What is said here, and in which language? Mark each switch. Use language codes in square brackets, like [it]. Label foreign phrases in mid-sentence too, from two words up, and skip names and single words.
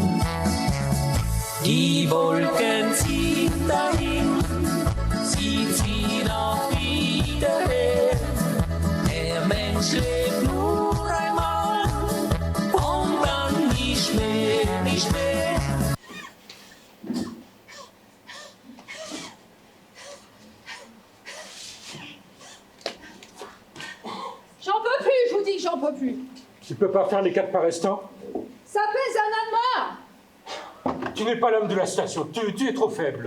[de] Die Wolken ziehen dahin, sie ziehen auch wieder her. Der Mensch lebt nur einmal und dann nicht mehr, nicht mehr. [fr] J'en peux plus, je vous dis que j'en peux plus. Tu peux pas faire les 4 par instant? Ça pèse un âne. Tu n'es pas l'homme de la station, tu es trop faible.